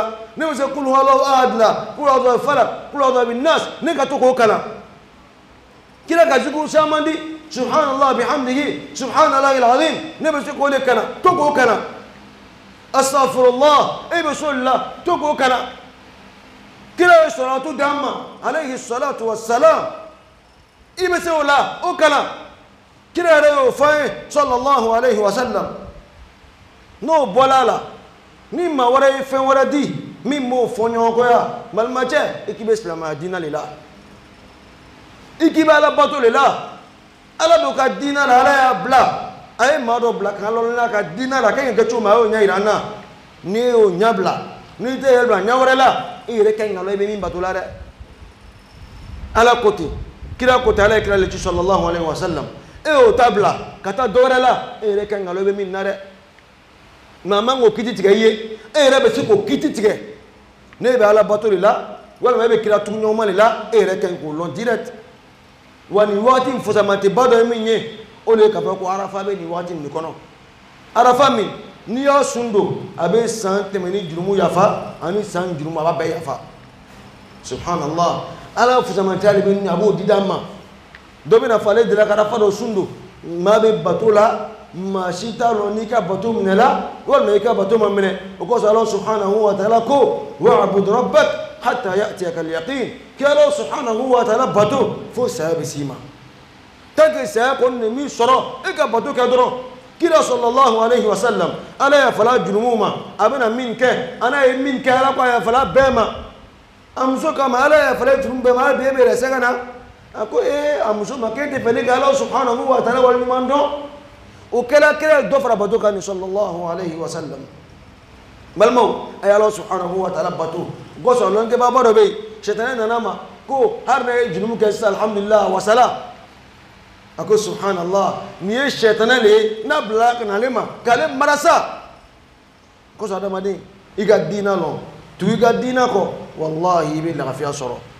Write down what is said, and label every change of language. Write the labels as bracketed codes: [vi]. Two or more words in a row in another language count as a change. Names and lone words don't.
[bm] la ne bɛ se [ar] قل هو الله أحد [bm] la [ar] قل أعوذ بالفلق قل أعوذ بالناس [bm] ne ka to k'o kalan kira ka zikuru caman di [ar] سبحان الله وبحمده سبحان الله العظيم [bm] ne bɛ se k'o de kalan to k'o kalan astaghfirullah e bɛ se o la to k'o kalan kira ye salatu d'an ma [ar] عليه الصلاة والسلام [bm] i bɛ se o la o kalan kira yɛrɛ y'o fɔ an ye [ar] صلى الله عليه وسلم [bm] n'o bɔla a la ni maa wɛrɛ ye fɛn wɛrɛ di min b'o fɔ ɲɔgɔn kɔ ya balimacɛ i k'i bɛ silamɛya diinɛ de la i k'i bɛ ala bato de la ala b'o ka diinɛ la ala y'a bila a ye maa dɔ bila kan lɔlɔn n'a ka diinɛ la a kan ka kɛ cogo min a y'o ɲɛ yira an na n'i y'o ɲɛ bila n'i tɛ yɛrɛ bila ɲɛ wɛrɛ la i yɛrɛ kan ka lɔ i bɛ min bato la dɛ ala ko ten kira ko ten ala ye kira le ci [ar] صلى الله عليه وسلم [bm] e y'o ta bila ka taa dɔ wɛrɛ la e yɛrɛ kan ka lɔ i bɛ min na dɛ maa man k'o kiti tigɛ i ye e yɛrɛ bɛ se k'o kiti tigɛ ne bɛ ala bato de la walima e bɛ kira tugu ɲɔgɔn ma de la e yɛrɛ kan k'o lɔn direct wa nin waati in fusamanteba dɔ ye min ye o de ye k'a fɔ ko arafa bɛ nin waati nin kɔnɔ arafa min n'i y'a sun don a bɛ san tɛmɛni jurumu yafa ani san jurumu a b'a bɛɛ yafa subhanallah ala fusamantiya de bɛ nin a b'o di d'an ma dɔ bɛ na fɔ ale deli la ka arafa dɔ sun don maa bɛ bato la maa si t'a dɔn n'i ka bato minɛ la walima i ka bato ma minɛ o kosɔn ala [ar] سبحانه وتعالى [bm] ko [ar] واعبد ربك حتى يأتيك اليقين [bm] kí ala [ar] سبحانه وتعالى [bm] bato fo saya bɛ s'i ma [fr] tant que [bm] saya kɔni de min sɔrɔ e ka bato kɛ dɔrɔn kira [ar] صلى الله عليه وسلم [bm] ala yafala jurumu ma a bɛna min kɛ ala ye min kɛ ala ko a yafala bɛɛ ma a muso kama ala yafala jurumu bɛɛ ma ala bɛ e bɛ yɛrɛ sɛgɛn na a ko a muso ma k'e tɛ fɛli kɛ ala [ar] سبحانه وتعالى [bm] waleɲuman dɔn o kɛra kira ye dɔ fara bato kan ni [ar] صلى الله عليه وسلم [bm] balimaw a ye ala [ar] سبحانه وتعالى [bm] bato gɔsɔn lɔnkɛbaba dɔ bɛ yen sɛtanɛ nana ma ko hari n'a ye jurumu kɛ sisan alhamdulilah wasala a ko subhanallah nin ye sɛtanɛ de ye n'a bilala ka na ale ma k'ale marasa kosɔn adamaden i ka diinɛ lɔn tugu i ka diinɛ kɔ walahi i bɛ lafiya sɔrɔ